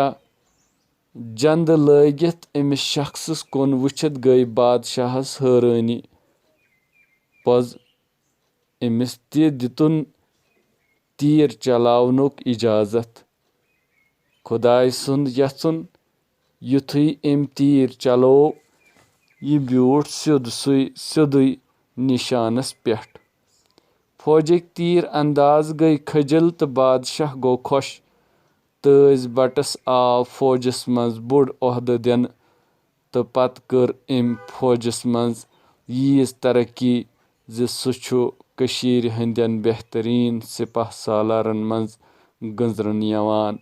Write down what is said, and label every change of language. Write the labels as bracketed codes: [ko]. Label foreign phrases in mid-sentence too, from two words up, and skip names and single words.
[ks] जंद लगित अमिस शख्सस कुन वुचित गई बादशाहस हैरानी। पोज अमिस त दितुन तीर चलावनुक इजाजत। खुदाय सुंद यथुन युथुई अम तीर चलो यह ब्यूठ सिद्ध निशानस पेठ। फौजक तीर अंदाज गई खजल तो बादशाह गो खुश। तज़ बटस आव फौजस मज बोड़ ओहद दिन तो पत कर अम फौजस मज यीज तरक्की ज सु छु कशीर हंदन बेहतरीन सिपह सालारन मज गंजरन यवान।